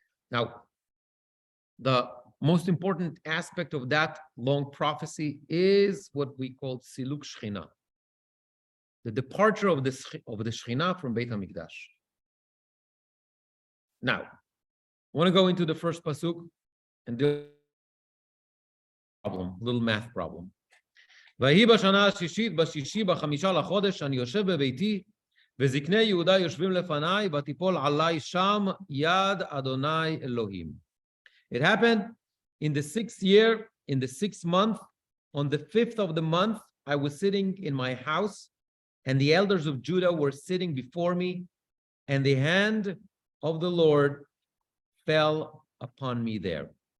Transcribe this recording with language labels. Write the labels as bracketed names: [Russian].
[English] Now, the most important aspect of that long prophecy is what we call Siluk Shechina, the departure of the Shechina from Beit HaMikdash. Now, I want to go into the first pasuk and do a little math problem. [Hebrew] ויהי בשנה השישית, בשישי, בחמישה לחודש, אני יושב בביתי, וזקני יהודה יושבים לפניי, ותיפול עליי שם יד אדוני אלוהים. [English] It happened in the 6th year, in the 6th month, on the 5th of the month, I was sitting in my house, and the elders of Judah were sitting before me, and the hand of the Lord fell upon me there.